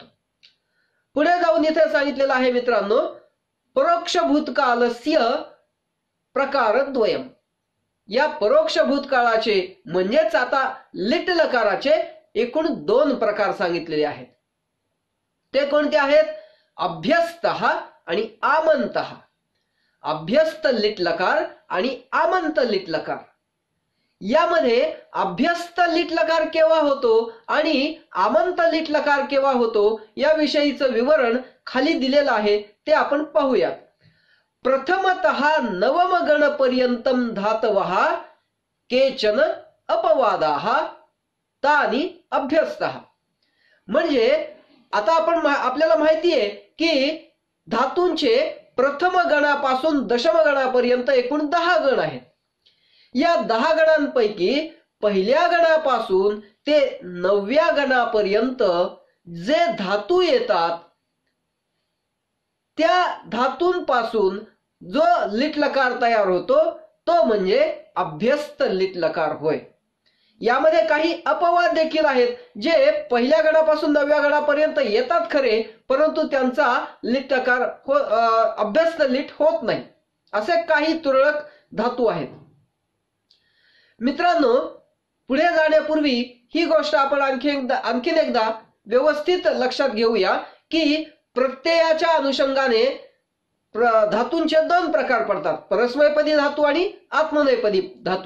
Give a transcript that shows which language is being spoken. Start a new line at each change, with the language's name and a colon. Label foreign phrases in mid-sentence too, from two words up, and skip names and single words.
Marathi: पुढे जाऊन इथे सांगितलेलं आहे मित्रांनो,
Sanskrit: परोक्ष भूतकालस्य प्रकारद्वयम्।
Marathi: या परोक्ष भूतकाळाचे म्हणजेच आता लिट लकाराचे एकूण 2 प्रकार सांगितलेले आहेत। ते कोणते आहेत, अभ्यस्तः आणि आमंतः. अभ्यस्त लिट लकार आणि आमंत लिट लकार. यामध्ये अभ्यस्त लिट लकार केव्हा होतो आणि आमंत लिट लकार केव्हा होतो याविषयीचं विवरण खाली दिलेलं आहे, ते आपण पाहूयात.
Sanskrit: प्रथमतः नवम गण पर्यंतम धातवः केचन अपवादाः तानि अभ्यस्तः.
Marathi: म्हणजे आता आपल्याला माहिती आहे की धातूंचे प्रथम गणापासून दशम गणापर्यंत एकूण 10 गण आहेत. या 10 गणांपैकी पहिल्या गणापासून ते 9व्या गणापर्यंत जे धातू येतात त्या धातूंपासून जो लिट लकार तयार होतो तो म्हणजे अभ्यस्त लिट लकार होय. यामध्ये काही अपवाद देखील आहेत जे पहिल्या गणापासून 9व्या गणापर्यंत येतात खरे, परंतु त्यांचा लिट लकार अभ्यस्त लिट होत नाही. असे काही तुरळक धातू आहेत. मित्रांनो, पुढे जाण्यापूर्वी ही गोष्ट आपण आणखीन एकदा व्यवस्थित लक्षात घेऊया की प्रत्ययाच्या अनुषंगाने धातूंचे 2 प्रकार पडतात, परस्मैपदी धातू आणि आत्मनेपदी धातू.